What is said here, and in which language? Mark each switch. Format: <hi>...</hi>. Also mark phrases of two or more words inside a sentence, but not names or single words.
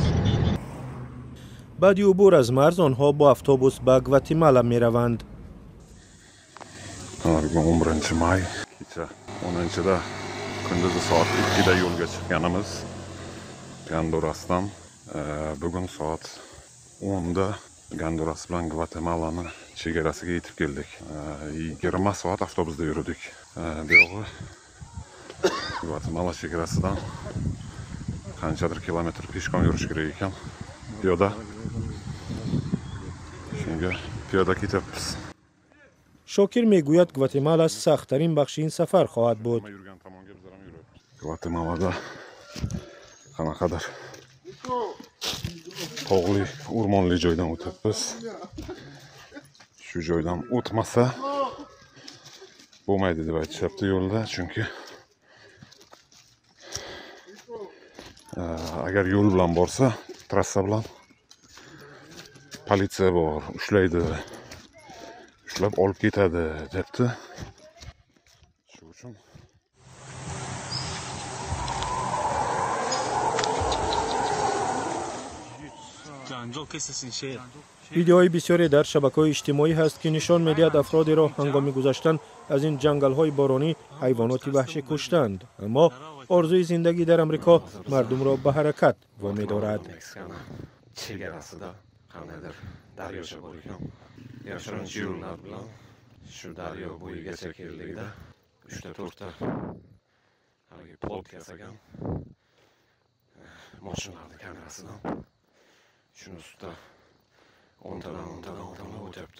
<fa>بعد عبور از مرز آنها با اتوبوس به گواتیمالا میروند.</fa> <uz>Bugun 11-may, kecha 10-da kunduzi soat 2da yo'lga chiqqanimiz Hondurasdan. Bugun soat 10da Honduras bilan Gvatemalani chegarasiga yetib keldik. 20 soat avtobusda yurdik. Bu yo'g'i Gvatemala chegarasidan qanchadir kilometr peshkom yurish kerak ekan. Piyoda. Shunga piyoda ketyapmiz.</uz> <fa>شاکر میگوید گواتیمالا سخت‌ترین بخش این سفر خواهد بود.</fa> <uz>Gvatemalada qanaqadir tog'li, o'rmonli joydan o'tyapmiz. Shu joydan o'tmasa bo'lmaydi deb aytishyapti yo'lda, chunki agar yo'l bilan borsa, trassa bilan politsiya bor, ushlaydi. Ushlab olib ketadi debdi. Shu uchun</uz> <fa>ویدیوهای بسیاری در شبکه‌های اجتماعی هست که نشان می‌دهد افرادی را هنگام گذشتن از این جنگل‌های بارانی حیوانات وحشی کشتند، اما آرزوی زندگی در آمریکا مردم را به حرکت وامی‌دارد.</fa> <uz>chegarasida qandaydir daryocha bor ekan. Yashirinchi yo'llar bilan shu daryo bo'yigacha keldikda 3-4 ta haligi plot yasagan mashinalarni kamerasidan shuni ustida 10 tadan o'tyapti.</uz>